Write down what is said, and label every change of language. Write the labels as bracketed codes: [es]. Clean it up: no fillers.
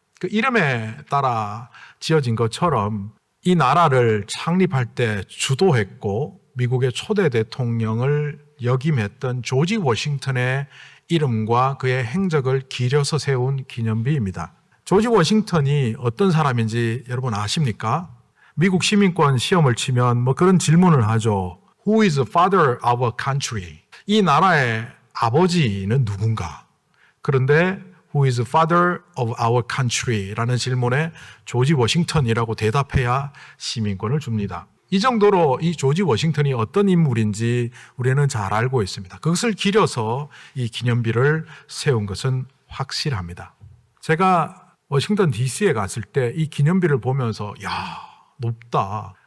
[ko] 그 이름에 따라 지어진 것처럼 이 나라를 창립할 때 주도했고 미국의 초대 대통령을 역임했던 조지 워싱턴의 이름과 그의 행적을 기려서 세운 기념비입니다. 조지 워싱턴이 어떤 사람인지 여러분 아십니까? 미국 시민권 시험을 치면 뭐 그런 질문을 하죠. [en] Who is the father of our country? [ko] 이 나라의 아버지는 누군가? [en] 그런데 Who is the father of our country? [ko] 라는 질문에 조지 워싱턴이라고 대답해야 시민권을 줍니다. 이 정도로 이 조지 워싱턴이 어떤 인물인지 우리는 잘 알고 있습니다. 그것을 기려서 이 기념비를 세운 것은 확실합니다. 제가 워싱턴 DC에 갔을 때 이 기념비를 보면서 야, 높다.